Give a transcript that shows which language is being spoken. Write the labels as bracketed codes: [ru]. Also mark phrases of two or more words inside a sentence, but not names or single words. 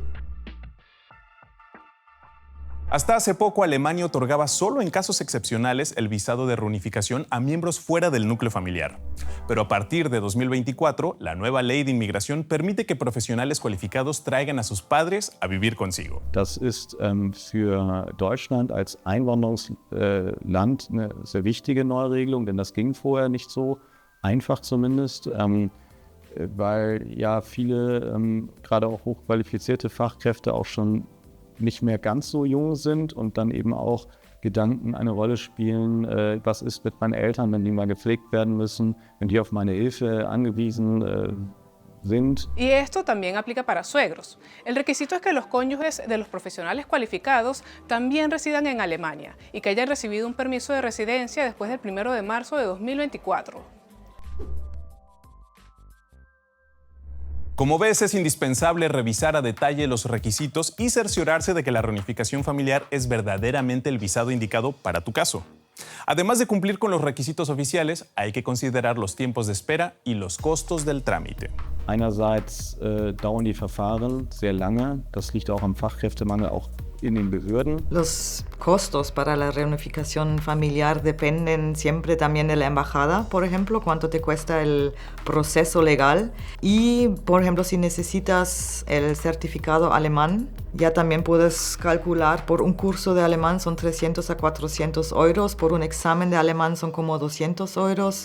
[es] Hasta hace poco, Alemania otorgaba solo en casos excepcionales el visado de reunificación a miembros fuera del núcleo familiar. Pero a partir de 2024, la nueva ley de inmigración permite que profesionales cualificados traigan a sus padres a vivir consigo. [de] Das ist für Deutschland als Einwanderungsland eine sehr wichtige Neuregelung, denn das ging vorher nicht so einfach zumindest, weil ja viele, gerade auch hochqualifizierte Fachkräfte auch schon nicht mehr ganz so jung sind und dann eben auch Gedanken eine Rolle spielen, was ist mit meinen Eltern, wenn die mal gepflegt werden müssen, wenn die auf meine Hilfe angewiesen sind. [es] Y esto también aplica para suegros. El requisito es que los cónyuges de los profesionales cualificados también residan en Alemania y que hayan recibido un permiso de residencia después del 1 de marzo de 2024. Como ves, es indispensable revisar a detalle los requisitos y cerciorarse de que la reunificación familiar es verdaderamente el visado indicado para tu caso. Además de cumplir con los requisitos oficiales, hay que considerar los tiempos de espera y los costos del trámite. [de] Einerseits dauern die Verfahren sehr lange, das liegt auch am Fachkräftemangel, auch in den Behörden. [es] Los costos para la reunificación familiar dependen siempre también de la embajada, por ejemplo, cuánto te cuesta el proceso legal. Y, por ejemplo, si necesitas el certificado alemán, ya también puedes calcular, por un curso de alemán son 300 a 400 euros, por un examen de alemán son como 200 euros.